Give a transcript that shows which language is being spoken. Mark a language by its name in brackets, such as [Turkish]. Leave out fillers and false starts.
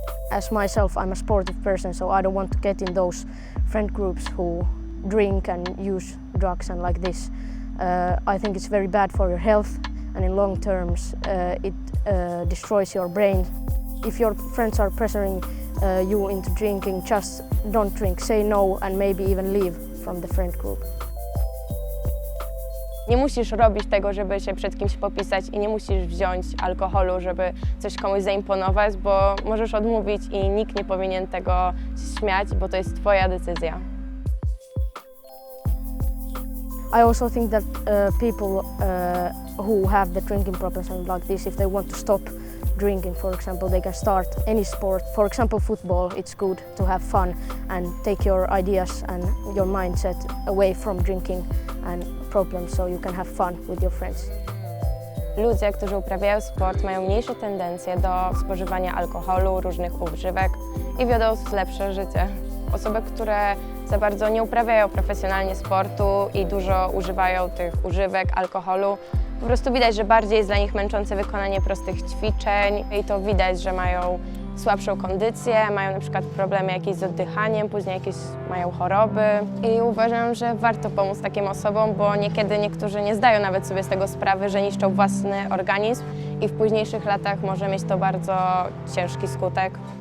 [English] As myself, I'm a sportive person, so I don't want to get in those friend groups who drink and use drugs and like this. I think it's very bad for your health, and in long terms it destroys your brain. If your friends are pressuring you into drinking, just don't drink, say no and maybe even leave from the friend group. [Polish] Nie musisz robić tego, żeby się przed kimś popisać i nie musisz wziąć alkoholu, żeby coś komuś zaimponować, bo możesz odmówić i nikt nie powinien tego się śmiać, bo to jest twoja decyzja. [English] I also think that people who have the drinking problems and like this, if they want to stop drinking, for example, they can start any sport. For example, football, it's good to have fun and take your ideas and your mindset away from drinking and problems, so you can have fun with your friends. [Polish] Ludzie, którzy uprawiają sport, mają mniejsze tendencje do spożywania alkoholu, różnych używek i wiodą lepsze życie. Osoby, które za bardzo nie uprawiają profesjonalnie sportu i dużo używają tych używek, alkoholu, po prostu widać, że bardziej jest dla nich męczące wykonanie prostych ćwiczeń i to widać, że mają słabszą kondycję, mają na przykład problemy jakieś z oddychaniem, później jakieś mają choroby i uważam, że warto pomóc takim osobom, bo niekiedy niektórzy nie zdają nawet sobie z tego sprawy, że niszczą własny organizm i w późniejszych latach może mieć to bardzo ciężki skutek.